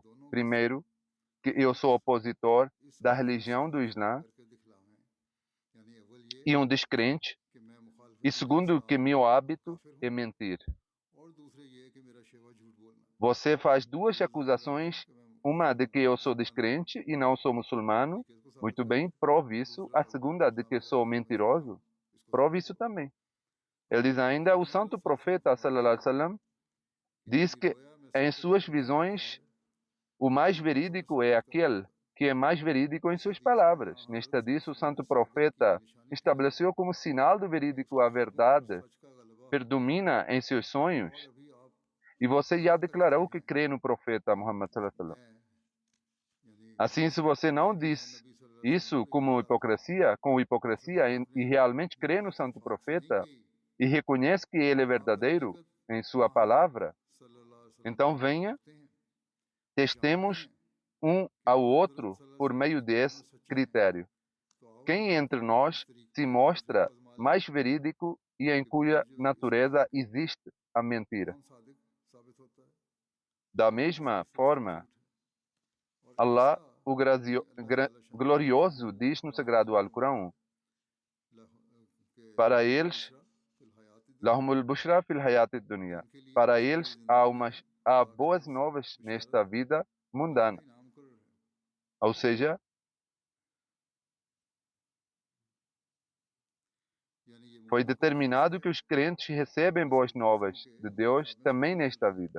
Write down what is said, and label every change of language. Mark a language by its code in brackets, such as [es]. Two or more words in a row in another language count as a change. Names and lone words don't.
[pt] Primeiro, que eu sou opositor da religião do Islã e um descrente, e segundo, que meu hábito é mentir. Você faz duas acusações, uma de que eu sou descrente e não sou muçulmano. Muito bem, prove isso. A segunda, de que sou mentiroso. Prove isso também. Ele diz ainda, o santo profeta, [ar] صلى الله عليه وسلم, [pt] diz que em suas visões, o mais verídico é aquele que é mais verídico em suas palavras. Nesta disso, o santo profeta estabeleceu como sinal do verídico a verdade predomina em seus sonhos. E você já declarou que crê no profeta Muhammad [ar] صلى الله عليه وسلم. [pt] Assim, se você não diz isso com hipocrisia e realmente crê no santo profeta e reconhece que ele é verdadeiro em sua palavra, então venha, testemos um ao outro por meio desse critério. Quem entre nós se mostra mais verídico e em cuja natureza existe a mentira? Da mesma forma, Allah, o glorioso, diz no Sagrado Alcorão, para eles, [ar] لهم البشرى في الحياة الدنيا. [pt] Para eles há boas novas nesta vida mundana. Ou seja, foi determinado que os crentes recebem boas novas de Deus também nesta vida.